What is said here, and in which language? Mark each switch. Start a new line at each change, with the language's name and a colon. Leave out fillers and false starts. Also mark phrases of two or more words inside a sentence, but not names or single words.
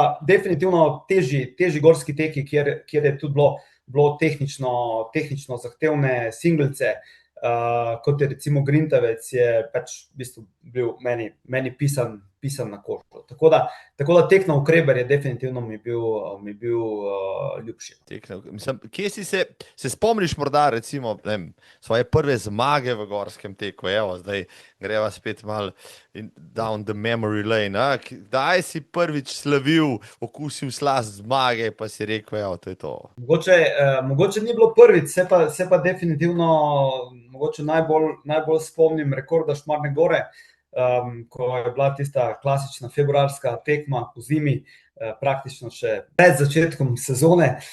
Slovenian: Definitivno težji gorski teki, kjer je tudi bilo tehnično zahtevne singlece, kot je recimo Grintavec, je pač v bistvu bil meni pisan na kožo. Tako da tek navkreber je definitivno mi bil ljubši. Mislim, kje si se spomniš morda recimo svoje prve zmage v gorskem teku? Evo, zdaj greva spet malo
English: down the memory lane.
Slovenian: Kdaj si prvič slavil, okusil slast zmage, pa si rekel, evo, to je to? Mogoče ni bilo prvič, se pa definitivno mogoče najbolj spomnim rekorda Šmarne gore, ko je bila tista klasična februarska tekma po zimi, praktično še pred začetkom sezone,